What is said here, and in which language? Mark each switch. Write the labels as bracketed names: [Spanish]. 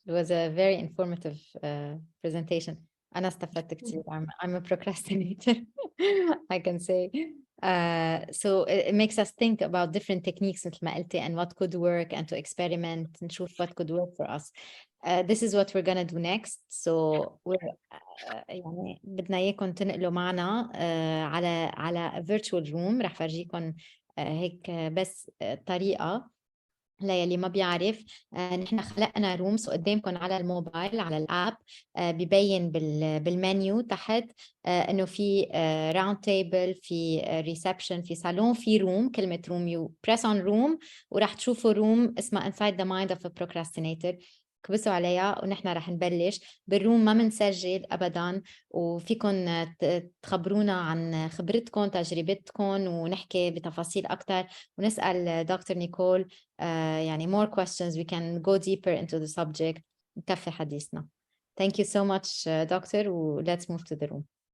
[English] It was a very informative presentation. [Arabic] أنا استفدت كتير. [English] I'm a procrastinator, I can say. So it makes us think about different techniques [Arabic] مثل ما قلتي [English] and what could work and to experiment [Arabic] نشوف [English] what could work for us. This is what we're gonna do next. So we're [Arabic] يعني بدنا إياكم تنقلوا معنا على [English] virtual room. [Arabic] رح فرجيكم هيك بس طريقة للي ما بيعرف. نحن خلقنا رومز قدامكم على الموبايل على الاب. ببين بالمنيو تحت انه في راوند تيبل، في ريسبشن، في صالون، في روم. [English] كلمه room you press on room [Arabic] وراح تشوفوا روم اسمها [English] Inside the Mind of a Procrastinator. [Arabic] كبسوا عليها ونحن رح نبلش بالروم. ما منسجل ابدا وفيكم تخبرونا عن خبرتكم تجربتكم ونحكي بتفاصيل اكثر ونسال دكتور نيكول يعني [English] more questions. We can go deeper into the subject. [Arabic] نكفي حديثنا. [English] Thank you so much, doctor. Let's move to the room.